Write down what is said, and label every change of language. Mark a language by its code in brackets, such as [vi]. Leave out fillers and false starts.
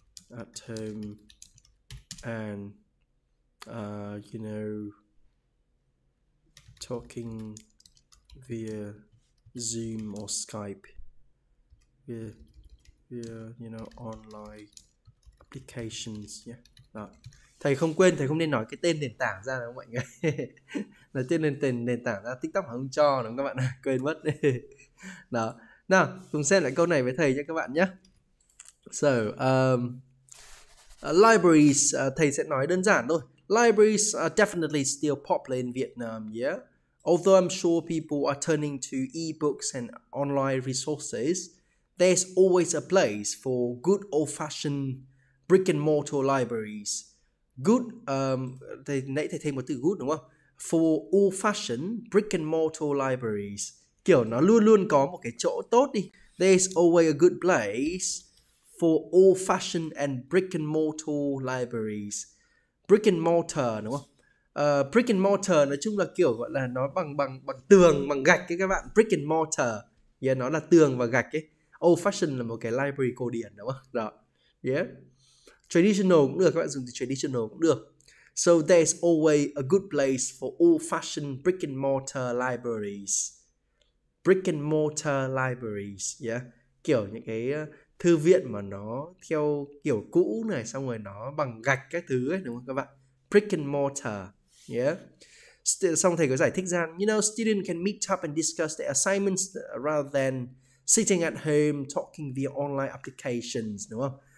[en] at home and you know, talking via Zoom or Skype via you know, online applications. Yeah. Đó. [vi] Thầy không quên, thầy không nên nói cái tên nền tảng ra đâu mọi người. Là tên nền tảng ra TikTok không cho đúng không các bạn? Quên mất. Đó. Nào, cùng xem lại câu này với thầy nhé các bạn nhé. [en] So, libraries, [vi] thầy sẽ nói đơn giản thôi. [en] Libraries are definitely still popular in Vietnam, yeah. Although I'm sure people are turning to e-books and online resources, there's always a place for good old-fashioned brick and mortar libraries. [vi] Good, nãy thầy thêm một từ good đúng không? [en] For old-fashioned brick and mortar libraries. [vi] Kiểu nó luôn luôn có một cái chỗ tốt đi. [en] There's always a good place for old-fashioned and brick and mortar libraries. [vi] Brick and mortar đúng không? Brick and mortar nói chung là kiểu gọi là nó bằng tường, bằng gạch ấy các bạn. Brick and mortar, yeah, nó là tường và gạch ấy. Old fashion là một cái library cổ điển đúng không? Đó, yeah. Traditional cũng được, các bạn dùng từ traditional cũng được. [en] So there's always a good place for old fashioned brick and mortar libraries. Brick and mortar libraries, yeah. [vi] Kiểu những cái thư viện mà nó theo kiểu cũ này, xong rồi nó bằng gạch các thứ ấy, đúng không các bạn? [en] Brick and mortar, yeah. [vi] Xong thầy có giải thích ra, [en] you know, students can meet up and discuss their assignments rather than sitting at home talking via online applications, [vi] đúng không?